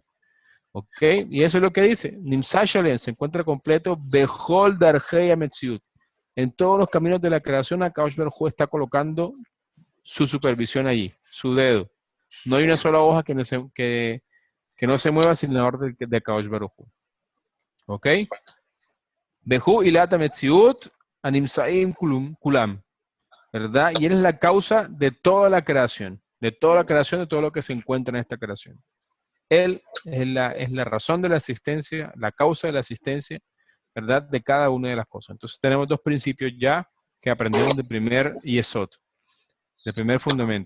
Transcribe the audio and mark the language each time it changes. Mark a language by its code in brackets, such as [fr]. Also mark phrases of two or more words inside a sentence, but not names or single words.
[es] ¿Ok? Y eso es lo que dice. [he] נמצא שלם [es] se encuentra completo. [he] בכל דרכי המציאות. [es] En todos los caminos de la creación, [he] הקדוש ברוך הוא [es] está colocando su supervisión allí, su dedo. No hay una sola hoja que no se mueva sin la orden de [he] הקדוש ברוך הוא. [es] ¿Ok? [he] והוא עילת המציאות הנמצאים כולם. [es] ¿Verdad? Y él es la causa de toda la creación, de todo lo que se encuentra en esta creación. Él es la razón de la existencia, la causa de la existencia, ¿verdad? De cada una de las cosas. Entonces tenemos dos principios ya que aprendemos del primer Yesod, del primer fundamento.